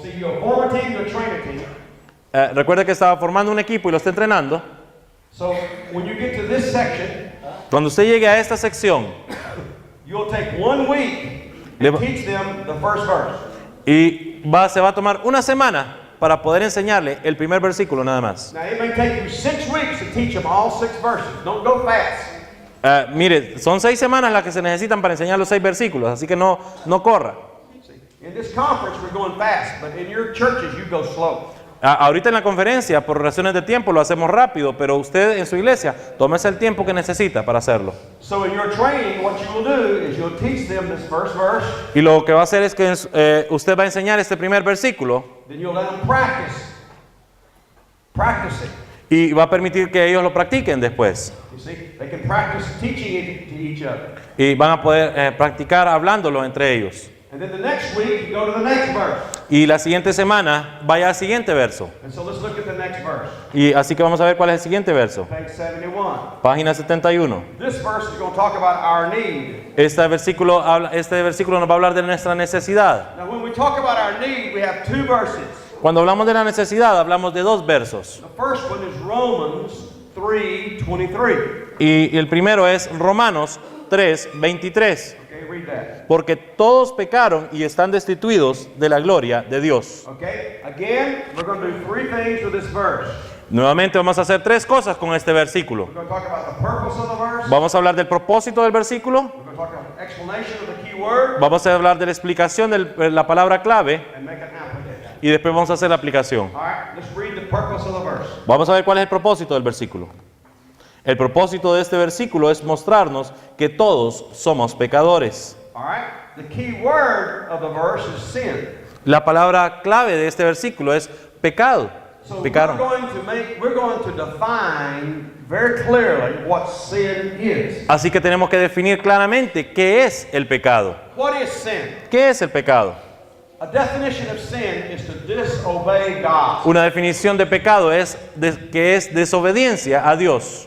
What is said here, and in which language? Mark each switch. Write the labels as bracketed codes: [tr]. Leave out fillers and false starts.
[en] so you go form a team, you train a team. [es] recuerde que estaba formando un equipo y lo está entrenando. [en] So when you get to this section, [es] Cuando usted llegue a esta sección [en] you'll take 1 week [es] Le [en] and [es] va- [en] teach them the first verse. [es] y se va a tomar una semana para poder enseñarle el primer versículo nada más. [en] Now, it may take you 6 weeks to teach them all 6 verses. Don't go fast. [es] Mire, son 6 semanas las que se necesitan para enseñar los 6 versículos, así que no corra. [en] In this conference, we're going fast, but in your churches, you go slow. [es] Ahorita en la conferencia, por razones de tiempo, lo hacemos rápido, pero usted en su iglesia, tómese el tiempo que necesita para hacerlo. [en] So in your training, what you will do is you'll teach them this first verse, [es] Y lo que va a hacer es que usted va a enseñar este primer versículo [en] then you'll let them practice. Practice it. [es] y va a permitir que ellos lo practiquen después. [en] You see, they can practice teaching it to each other. [es] Y van a poder practicar hablándolo entre ellos. [en] And then the next week, you go to the next verse. [es] Y la siguiente semana vaya al siguiente verso. [en] And so let's look at the next verse. [es] Y así que vamos a ver cuál es el siguiente verso. [en] Page 71. [es] Página 71. [en] This verse is going to talk about our need. [es] Este versículo nos va a hablar de nuestra necesidad. [en] Now, when we talk about our need, we have 2 verses. [es] Cuando hablamos de la necesidad, hablamos de 2 versos. [en] The first one is Romans 3:23. [es] Y el primero es Romanos 3:23. [en] Okay, read that. [es] Porque todos pecaron y están destituidos de la gloria de Dios. [en] Okay, again, we're going to do 3 things with this verse. [es] Nuevamente vamos a hacer 3 cosas con este versículo. [en] We're going to talk about the purpose of the verse. [es] Vamos a hablar del propósito del versículo. [en] We're going to talk about the explanation of the key word [es] Vamos a hablar de la explicación de la palabra clave. [en] and make an application. [es] Y después vamos a hacer la aplicación. [en] All right, let's read the purpose of the verse. [es] Vamos a ver cuál es el propósito del versículo. El propósito de este versículo es mostrarnos que todos somos pecadores. [en] All right, the key word of the verse is sin. [es] La palabra clave de este versículo es pecado. [en] So we're [es] Pecaron. [en] going to define very clearly what sin is. [es] Así que tenemos que definir claramente qué es el pecado. [en] What is sin? [es] ¿Qué es el pecado? [en] A definition of sin is to disobey God. [es] Una definición de pecado es que es desobediencia a Dios.